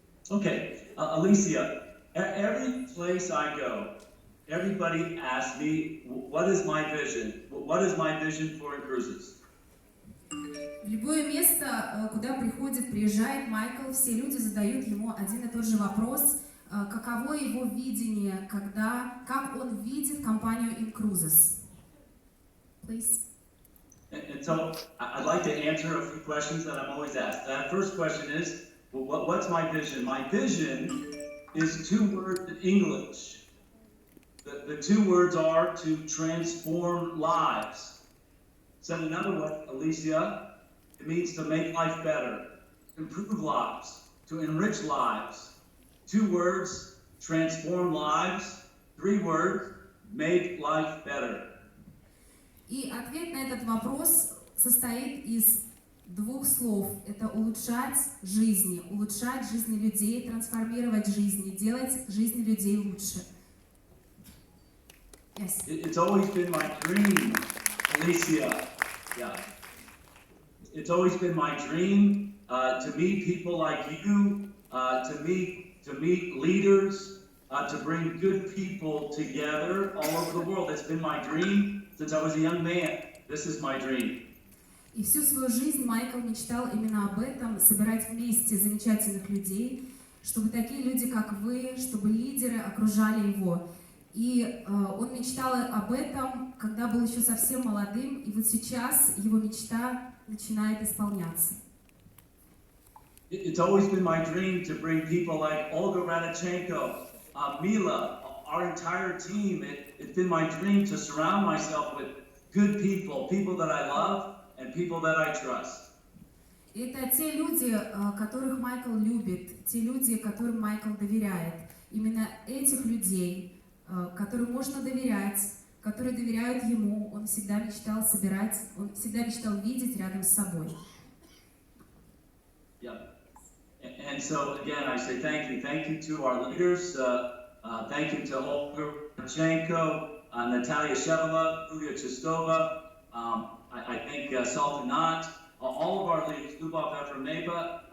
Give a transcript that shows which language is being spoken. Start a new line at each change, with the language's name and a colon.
English: Okay, Alicia, every place I go, everybody asks me, what is my vision? What is my vision for Inkruzes?
Russian: В любое место, куда приезжает Майкл, все люди задают ему один и тот же вопрос, каково его видение, как он видит компанию Инкрузес.
English: Please. And so I'd like to answer a few questions that I'm always asked. That first question is, well, what's my vision? My vision is 2 words in English. The 2 words are to transform lives. Said another way, Alicia, it means to make life better, improve lives, to enrich lives. 2 words, transform lives. 3 words, make life better.
Russian: И ответ на этот вопрос состоит из 2 слов. Это улучшать жизни людей, трансформировать жизни, делать жизни людей лучше.
English: Yes. It's always been my dream, Alicia. Yeah. It's always been my dream to meet people like you, to meet leaders, to bring good people together all over the world. It's been my dream since I was a young man. This is my dream.
Russian: И всю свою жизнь Майкл мечтал именно об этом, собирать вместе замечательных людей, чтобы такие люди, как вы, чтобы лидеры окружали его. И он мечтал об этом, когда был еще совсем молодым, и вот сейчас его мечта начинает исполняться.
English: It's always been my dream to bring people like Olga Radichenko, Mila, our entire team. It's been my dream to surround myself with good people, people that I love and people that I trust.
Russian: Это те люди, которых Майкл любит, те люди, которым Майкл доверяет. Именно этих людей, которым можно доверять, которые доверяют ему, он всегда мечтал собирать, он всегда мечтал видеть рядом с собой.
English: Yeah. And so again, I say thank you to our leaders, thank you to Olga Radichenko, Natalia Shevela, Yulia Chistova, I think Saltanat, all of our leaders, Lubov Efremeva.